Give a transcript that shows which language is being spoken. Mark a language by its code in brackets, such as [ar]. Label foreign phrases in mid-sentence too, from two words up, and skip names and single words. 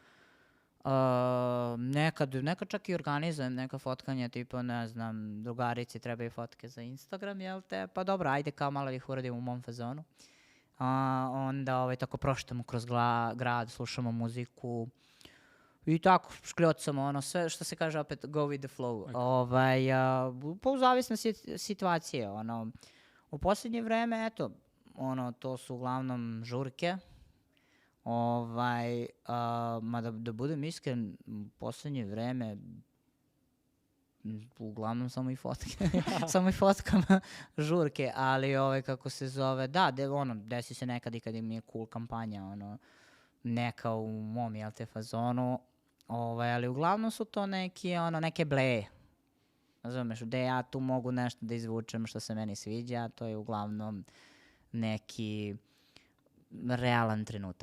[sr] Nekad čak i organizujem neka fotkanja, tipa, ne znam, drugarici trebaju fotke za Instagram, jel te? Pa dobro, ajde kao malo ih uradim u mom fazonu. Onda tako proštamo kroz grad, slušamo muziku i tako škljocamo, sve što se kaže opet [en] go with the flow. [sr] Po zavisnosti situacije, u posljednje vreme, eto, to su uglavnom žurke, mada da budem iskren, u posljednje vreme uglavnom samo i fotke, samo i fotkam žurke, ali kako se zove, da, desi se nekad i kad mi je cool kampanja, neka u mom, jel te, fazonu, ali uglavnom su to neke bleje, razumeš, gde ja tu mogu nešto da izvučem što se meni sviđa, to je uglavnom neki realan trenutak.